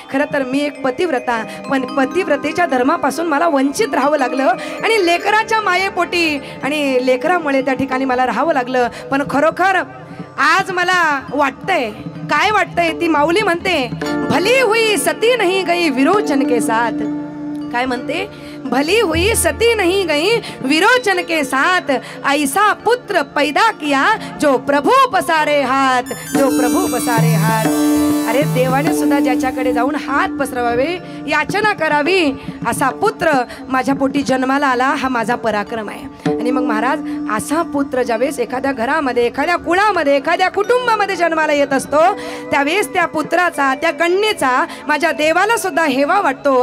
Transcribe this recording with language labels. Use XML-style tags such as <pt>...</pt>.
<mr>खरं तर मी एक पतिव्रता, पण पतिव्रतेच्या धर्मापासून मला वंचित राहावं लागलं, आणि लेकराच्या मायेपोटी आणि लेकरामुळे त्या ठिकाणी मला राहावं लागलं. पण खरोखर आज मला वाटतंय, काय वाटतंय, ती माऊली म्हणते,</mr> <hi>भली हुई सती नहीं गई विरोचन के साथ.</hi> <mr>काय म्हणते,</mr> <hi>भली हुई सती नहीं गई विरोचन के साथ, ऐसा पुत्र पैदा किया जो प्रभु पसारे हाथ, जो प्रभु पसारे हाथ.</hi> <mr>अरे देवाने सुद्धा ज्याच्याकडे जाऊन हात पसरवावे, याचना करावी, असा पुत्र माझ्या पोटी जन्माला आला, हा माझा पराक्रम आहे. आणि मग महाराज, असा पुत्र ज्यावेळेस एखाद्या घरामध्ये, एखाद्या कुळामध्ये, एखाद्या कुटुंबामध्ये जन्माला येत असतो, त्यावेळेस त्या पुत्राचा, त्या कन्येचा माझ्या देवाला सुद्धा हेवा वाटतो.</mr>